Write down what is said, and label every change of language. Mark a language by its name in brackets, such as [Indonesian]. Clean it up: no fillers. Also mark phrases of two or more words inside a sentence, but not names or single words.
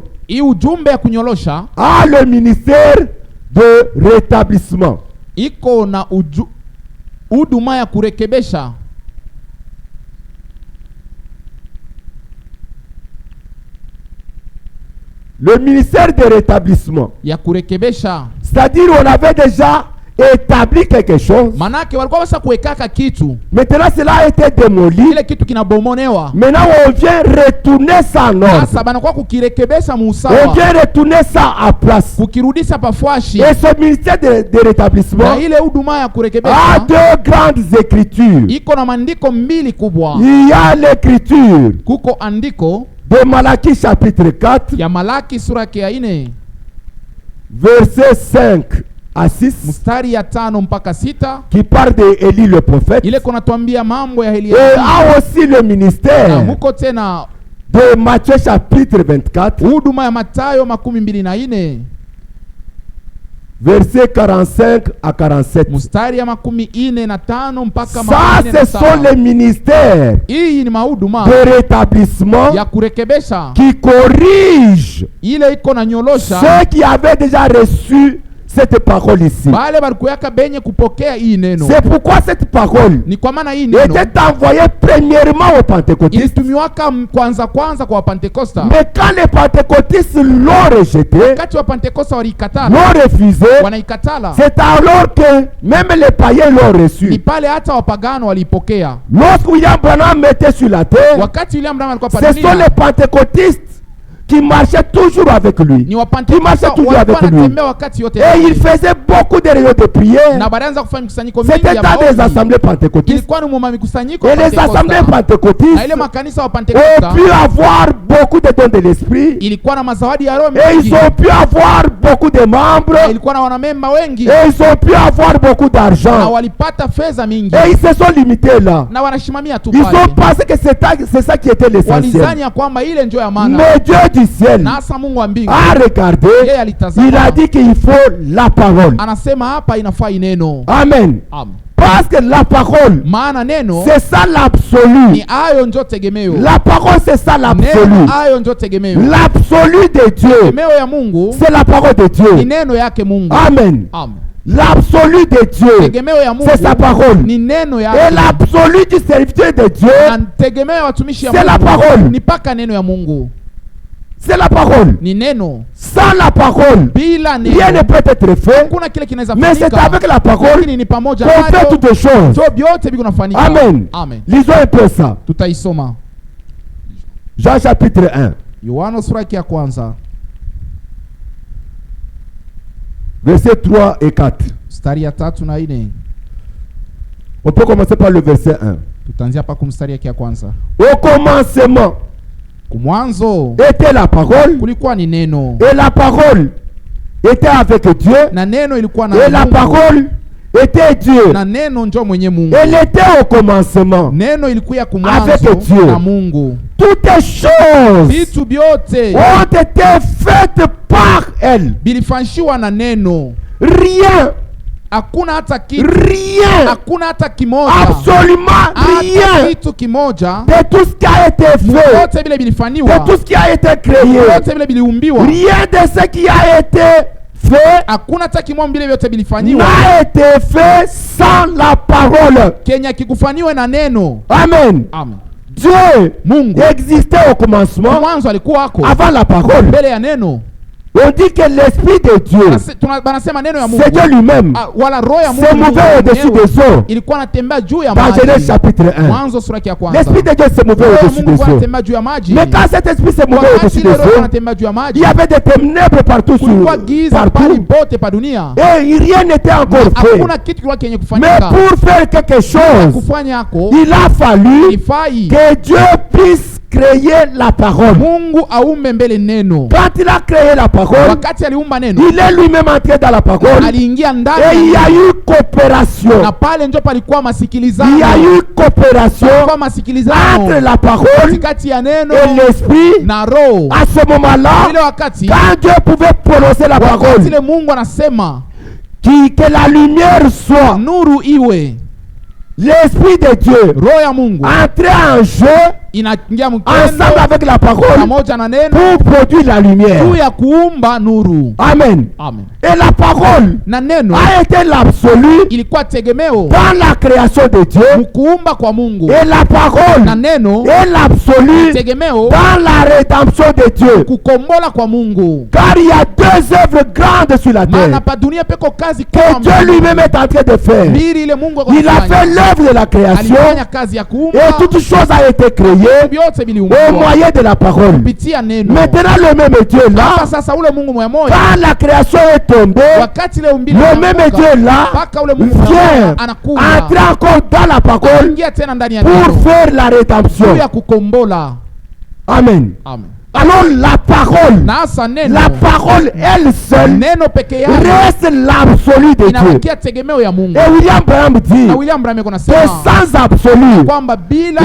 [Swahili] hii ujumbe ya kunyolosha [French] a le ministère de rétablissement. [Swahili] iko na huduma ya kurekebesha. [French] Le ministère de rétablissement, [Swahili] Ya kurekebesha [French] c'est-à-dire on avait déjà établi quelque chose. [Swahili] manake walikuwa basa kuwekaka kitu, [French] Maintenant cela a été démoli. [Swahili] ile kitu kinabomonewa. [French] Maintenant on vient retourner ça en ordre. [Swahili] Sasa banakuwa kukirekebesha [French] On [Swahili] muusawa, [French] vient retourner ça à place. [Swahili] kukirudisha pafashi. [French] Et ce ministère de rétablissement [Swahili] Na ile huduma ya [French] a [Swahili] kurekebesha [French] deux grandes écritures. [Swahili] iko na maandiko mbili kubwa. [French] Il y a l'écriture [Swahili] Kuko andiko [French] de Malachie chapitre 4, [Swahili] ya Malaki sura yake ya 4 [French] versets 5 à 6, [Swahili] mstari ya 5 mpaka 6, [French] qui parle d'Élie le prophète. [Swahili] ile kunatuambia mambo ya [French] Et [Swahili] Elia. [French] a aussi le [Swahili] Na [French] ministère [Swahili] huko tena [French] de Matthieu chapitre 24, [Swahili] huduma ya Mathayo 24 [French] versets 45 à 47. [Swahili] mstari ya 45 mpaka [French] Ça, ce sont les [Swahili] 47. [French] ministères [Swahili] Hii ni mahuduma [French] de rétablissement [Swahili] ya kurekebesha, [French] qui corrigent [Swahili] ile iko na nyolosha [French] ceux qui avaient déjà reçu cette parole ici. [Swahili] bale balikuyaka benye kupokea hii neno. [French] C'est pourquoi cette parole [Swahili] Ni kwa maana hii neno [French] était envoyée premièrement aux pentecôtistes. [Swahili] ilitumiwaka kwanza kwa Wapentekosta. [French] Mais quand les pentecôtistes l'ont rejeté, [Swahili] Wakati wa Pentekosta waliikatala, [French] l'ont refusé, [Swahili] wanaikatala, [French] c'est alors que même les païens l'ont [Swahili] ni [French] reçu. [Swahili] pale hata wapagano waliipokea. [French] Lorsque William Branham mettait sur la terre, [Swahili] Wakati William Branham alikuwa [French] ce sont les [Swahili] padunia, [French] pentecôtistes qui marchaient toujours avec lui. [Swahili] ni [French] Qui [Swahili] Wapentekosta [French] marchaient toujours [Swahili] walikuwa [French] avec lui. [Swahili] wanatembea wakati yote, [French] Et il faisait beaucoup de réunions de prière. [Swahili] na balianza kufanya mikusanyiko mingi [French] C'était [Swahili] ya [French] dans des [Swahili] maombi. [French] assemblées pentecôtistes. [Swahili] Ilikuwa ni mwa mikusanyiko [French] Et [Swahili] ya [French] les assemblées [Swahili] Pentekosta. Na ile [French] pentecôtistes [Swahili] makanisa wa [French] ont [Swahili] Pentekosta [French] pu avoir beaucoup de dons de l'esprit. [Swahili] ilikuwa na mazawadi ya Roho [French] Et [Swahili] mengi, [French] ils ont pu avoir beaucoup de [Swahili] na [French] membres. [Swahili] ilikuwa na wanamemba wengi, [French] Et ils ont pu avoir beaucoup [Swahili] na [French] d'argent. [Swahili] walipata fedha mingi, [French] Et ils se sont limités là. [Swahili] na wanashimamia tu [French] Ils [Swahili] pale. [French] ont pensé que c'est ça qui était l'essentiel. [Swahili] Walizani ya kwamba ile ndio ya maana. [French] Mais Dieu du ciel [Swahili] Na hasa Mungu wa mbingu [French] a regardé. [Swahili] yeye [French] Il a [Swahili] alitazama, [French] dit qu'il faut la parole. [Swahili] anasema hapa inafaa ineno. [French] Amen. [Swahili] Amen. [French] Parce que la parole, [Swahili] Maana neno [French] c'est ça l'absolu. [Swahili] ni ayo njo tegemeo. [French] La parole, c'est ça l'absolu. [Swahili] Neno ayo njo tegemeo. [French] L'absolu de Dieu, [Swahili] Tegemeo ya Mungu [French] c'est la parole de [Swahili] ni [French] Dieu. [Swahili] neno yake Mungu. [French] Amen. [Swahili] Amen. [French] L'absolu de Dieu, [Swahili] Tegemeo ya Mungu [French] c'est sa parole. [Swahili] ni neno [French] Et [Swahili] yake. [French] l'absolu du serviteur de Dieu, [Swahili] Na tegemeo ya watumishi ya [French] c'est la parole. [Swahili] Mungu ni paka neno ya Mungu. [French] c'est la parole. [Swahili] Ni neno. [French] Sans la parole, [Swahili] Bila [French] rien ne [Swahili] neno [French] peut être fait. [Swahili] kuna kile kinaweza [French] Mais c'est [Swahili] fanyika. [French] avec la parole [Swahili] Lakini ni pamoja [French] qu'on fait [Swahili] nayo [French] toutes choses. [Swahili] ndio vyote viko nafanyika. [French] Amen. [Swahili] Amen. [French] Lisons un peu ça. [Swahili] Tutaisoma [French] Jean chapitre 1, [Swahili] Yohana sura ya kwanza [French] versets 3 et 4. [Swahili] mstari ya 3 na 4. [French] On peut commencer par le verset 1. [Swahili] Tutaanzia hapa kumstari yake ya kwanza. [French] Au commencement [Swahili] Kumwanzo [French] était la parole, [Swahili] kulikuwa ni neno, [French] et la parole était avec Dieu, [Swahili] na neno ilikuwa na [French] et la [Swahili] Mungu, [French] parole était Dieu. [Swahili] na neno njo mwenye Mungu. [French] Elle était au commencement. [Swahili] Neno ilikuwa [French] Avec [Swahili] kumwanzo [French] Dieu. [Swahili] na Mungu. [French] Toutes choses [Swahili] Vitu vyote [French] ont été faites par elle. [Swahili] bilifanyishiwa na neno. [French] Rien, [Swahili] Hakuna hata kitu, [French] rien, [Swahili] hakuna hata kimoja, [French] absolument [Swahili] hata [French] rien [Swahili] kitu kimoja [French] de tout ce qui a été fait, [Swahili] vyote vile [French] de [Swahili] bilifanywa, [French] tout ce qui a été créé, [Swahili] vyote vile biliumbiwa. [French] rien de ce qui a été fait [Swahili] Hakuna hata kimoja vile vyote bilifanywa [French] n'a été fait sans la parole. [Swahili] Kenya kikufanywe na neno. [French] Amen. [Swahili] Amen. [French] Dieu [Swahili] Mungu [French] existait au commencement [Swahili] mwanzo alikuwa wako [French] avant la parole. [Swahili] mbele ya neno. [French] On dit que l'esprit de Dieu, [Swahili] Banasema neno ya Mungu, [French] c'est Dieu lui-même, [Swahili] wala roho ya [French] se [Swahili] Mungu [French] mouvait au-dessus des eaux. [Swahili] ilikuwa anatembea juu ya [French] Dans [Swahili] maji. [French] Genèse chapitre 1. [Swahili] Mwanzo sura ya kwanza. [French] L'esprit de Dieu se mouvait [Swahili] Roho ya [French] au-dessus [Swahili] Mungu [French] des eaux. [Swahili] anatembea juu ya maji. [French] Mais quand cet esprit se mouvait [Swahili] Wakati [French] au-dessus [Swahili] ile [French] des [Swahili] roho [French] eaux, [Swahili] anatembea juu ya maji, [French] il y avait des ténèbres partout, [Swahili] kulikuwa giza pali [French] partout. [Swahili] pote pa dunia. [French] Et rien n'était encore fait. [Swahili] Hakuna kitu kilikuwa kenye [French] Mais [Swahili] kufanyika. [French] pour faire quelque chose, [Swahili] Kufanya yako [French] il a fallu [Swahili] ifai [French] que Dieu puisse créer la parole. [Swahili] Mungu aumbe mbele neno. [French] Quand il a créé la parole, [Swahili] Wakati aliumba neno, [French] il est lui-même entré dans la parole. [Swahili] aliingia [French] Et il [Swahili] ndani, [French] y a eu coopération. [Swahili] na pale ndio palikuwa [French] Il y a [Swahili] masikilizano. [French] eu coopération [Swahili] Palikuwa [French] entre [Swahili] masikilizano [French] la parole [Swahili] kati ya neno [French] et l'esprit. [Swahili] na roho. [French] À ce moment-là, [Swahili] Ile wakati [French] quand Dieu pouvait prononcer la [Swahili] wakati [French] parole, [Swahili] ile Mungu anasema [French] que la lumière soit, [Swahili] nuru iwe, [French] l'esprit de Dieu [Swahili] roho ya Mungu [French] entrait en jeu [Swahili] inaingia [French] ensemble avec la parole [Swahili] pamoja na neno [French] pour produire la lumière. [Swahili] juu ya kuumba nuru. [French] Amen. [Swahili] Amen. [French] Et la parole [Swahili] Na neno [French] a été l'absolu [Swahili] ilikuwa tegemeo [French] dans la création de Dieu. [Swahili] kuumba kwa Mungu. [French] Et la parole [Swahili] Na neno [French] est l'absolu [Swahili] tegemeo [French] dans la rédemption de Dieu. [Swahili] kukombola kwa Mungu. [French] Car il y a deux œuvres grandes sur la [Swahili] Maana [French] terre [Swahili] pa dunia peko kazi [French] que [Swahili] kubwa [French] Dieu lui-même est en train de faire. [Swahili] mbili ile Mungu [French] Il a fait l'œuvre de la création [Swahili] alifanya kazi ya kuumba. [French] et toute chose a été créée [Swahili] Vyote [French] au [Swahili] viliumbwa [French] moyen de la parole. [Swahili] kupitia neno. [French] Maintenant le même Dieu est là. [Swahili] Hapa sasa ule Mungu moja moja [French] Quand la création est tombée, [Swahili] wakati ile umbile [French] le même Dieu est là, [Swahili] mpaka ule Mungu [French] vient [Swahili] anakuja [French] entrer encore dans la parole [Swahili] ingia tena ndani ya [French] pour [Swahili] neno [French] faire la rédemption. [Swahili] ya kukombola. [French] Amen. [Swahili] Amen. [French] Alors la parole, [Swahili] Na hasa neno, [French] la parole elle seule [Swahili] neno peke yake [French] reste l'absolu de Dieu. [Swahili] inabakia tegemeo ya Mungu. [French] Et William Branham dit [Swahili] Na William Branham [French] que [Swahili] anasema [French] sans absolu, [Swahili] kwamba bila